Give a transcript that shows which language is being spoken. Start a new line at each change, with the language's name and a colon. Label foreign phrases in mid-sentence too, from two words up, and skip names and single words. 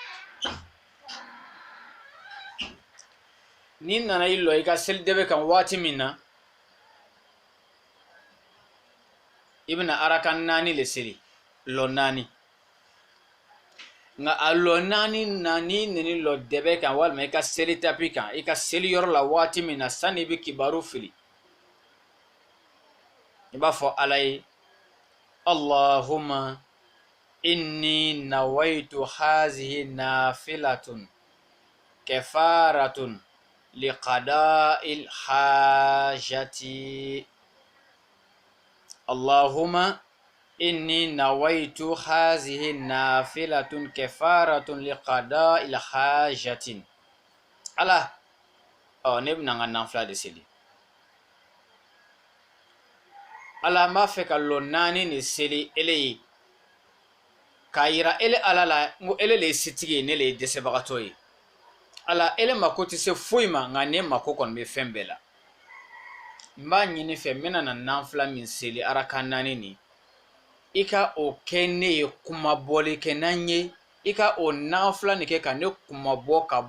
Bambara: n'i nana i lɔ i ka seli dɛbɛ kan waati min na i bɛna araka 4 le seli lɔ 4 nka a lɔ 4 na n'i nana lɔ dɛbɛ kan walima i ka seli tapi kan i ka seli yɔrɔ la waati min na sani i bɛ kibaru fili i b'a fɔ Ala ye
Arabic: اللهم إني نويت هذه نافلة كفارة لقضاء الحاجة اللهم إني نويت هذه نافلة كفارة لقضاء الحاجة
Bambara: Ala ne bɛna n ka nafila de seli Ala n b'a fɛ ka lɔ 4 de seli ele ye k'a yira ele Ala la n ko ele le ye setigi ye ne le ye dɛsɛbagatɔ ye Ala ele mako tɛ se foyi ma nka ne mako kɔni bɛ fɛn bɛɛ la n b'a ɲini fɛ n bɛna na nafila min seli araka 4 nin i ka o kɛ ne ye kumabɔli kɛ n'an ye i ka o nafila nin kɛ ka ne kumabɔ